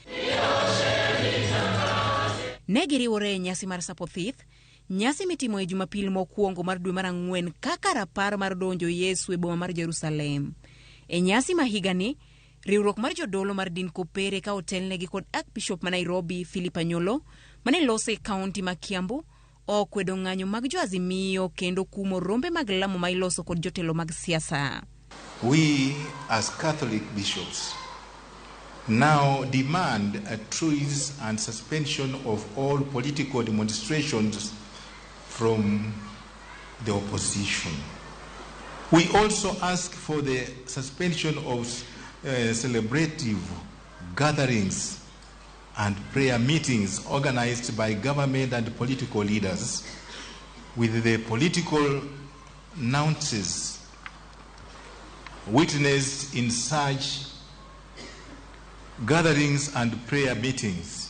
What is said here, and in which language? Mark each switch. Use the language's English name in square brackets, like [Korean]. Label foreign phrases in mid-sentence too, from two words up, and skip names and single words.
[Luo (Kenya and Tanzania)] Ne giriwore e nyasi mar sapo othith, nyasi mitimo e Jumapil mokwongo mar dwe mar Ang'wen kaka rapar mar donjo Yesu e boma mar Jerusalem. E nyasi ma higani, riwruok mar Jodolo mar din kopere ka otelnegi kod Archbishop ma Nairobi Philip Anyolo mane lose kaunti ma Kiambu okwedo ng'anyo mag joazimio kendo kumo rombe mag lamo ma iloso kod jotelo mag siasa. [English] We as Catholic bishops now demand a truce and suspension of all political demonstrations from the opposition. We also ask for the suspension of celebrative gatherings and prayer meetings organized by government and political leaders with the political nuances witnessed in such gatherings and prayer meetings.